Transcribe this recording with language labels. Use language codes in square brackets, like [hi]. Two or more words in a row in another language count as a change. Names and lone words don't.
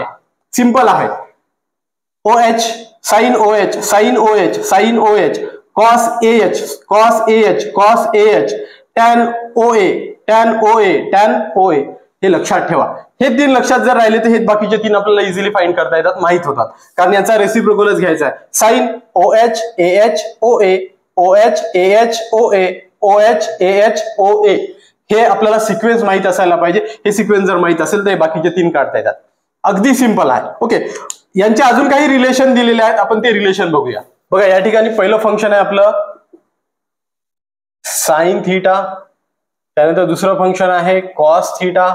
[en] सिंपल आहे. OH, साइन OH, साइन OH, साइन OH, cos AH, cos AH, cos AH, tan OA, tan OA, tan OA. [mr] हे लक्षात ठेवा. हे 3 लक्षात जर राहिले तर हे बाकीचे 3 आपल्याला [en] easily find [mr] करता येतात, माहित होतात. कारण याचा रेसिप्रोकलच घ्यायचा आहे. [en] साइन OH, AH, OA, OH, AH, OA, OH, AH, OA. [mr] हे आपल्याला सिक्वेन्स माहित असायला पाहिजे. हे सिक्वेन्स जर माहित असेल तर हे बाकीचे 3 काढता येतात. अगदी सिंपल आहे. ओके. यांचे अजून काही रिलेशन दिलेले आहेत, आपण ते रिलेशन बघूया. बघा, या ठिकाणी पहिलं फंक्शन आहे आपलं [en] sine theta. [mr] त्यानंतर दुसरं फंक्शन आहे [en] cos theta.